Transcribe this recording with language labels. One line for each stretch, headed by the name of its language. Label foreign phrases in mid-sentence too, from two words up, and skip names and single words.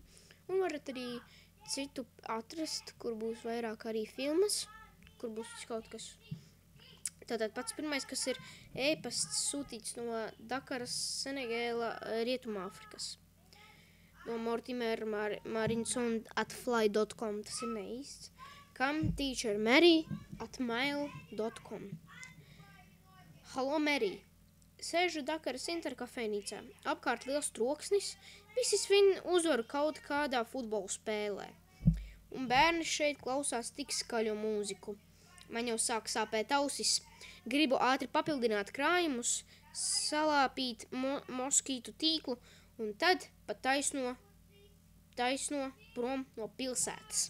Latvian: Un varat arī citu atrast, kur būs vairāk arī filmas, kur būs kaut kas. Tātad pats pirmais, kas ir e-pasts sūtīts no Dakaras, Senegēla, Rietumāfrikas. No Mortimer Marinson@fly.com, tas ir neīsts.
English: Come teacher Mary @mail.com.
Latvian: Halo Mary! Sēžu Dakaras interkafejnīcā. Apkārt liels troksnis, visi svin uzvaru kaut kādā futbola spēlē. Un bērni šeit klausās tik skaļo mūziku. Man jau sāk sāpēt ausis. Gribu ātri papildināt krājumus, salāpīt moskītu tīklu un tad pat taisno prom no pilsētas.